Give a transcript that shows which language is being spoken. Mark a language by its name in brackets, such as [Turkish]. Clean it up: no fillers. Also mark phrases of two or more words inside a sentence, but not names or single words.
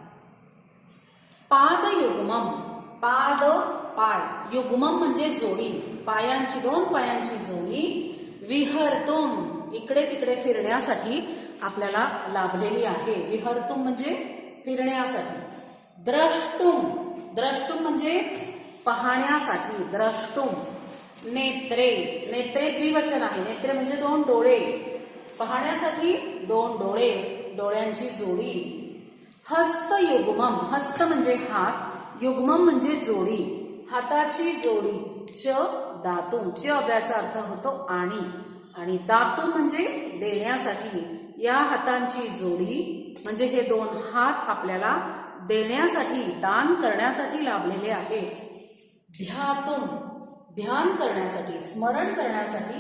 [Marathi] पादयुग्मम, पाद पाय, युग्मम म्हणजे जोडी, पायांची, दोन पायांची जोडी. विहर्तुम इकडे तिकडे फिरण्यासाठी आपल्याला लाभलेली आहे. विहर्तुम म्हणजे फिरण्यासाठी. द्रष्टुम, द्रष्टुम म्हणजे पाहण्यासाठी, द्रष्टुम. नेत्रे, नेत्रे द्विवचन आहे. नेत्रे म्हणजे दोन डोळे, पाहण्यासाठी दोन डोळे, डोळ्यांची जोडी. हस्तयुग्मम, हस्त म्हणजे हात, युग्मम म्हणजे जोडी, हाताची जोडी. [Sanskrit] च दातुम, [Marathi] च अव्याचा अर्थ होतो आणि दातुम म्हणजे देण्यासाठी. या हातांची जोडी म्हणजे हे दोन हात आपल्याला देण्यासाठी, दान करण्यासाठी लाभलेले आहे. ध्यातुम, ध्यान करण्यासाठी, स्मरण करण्यासाठी.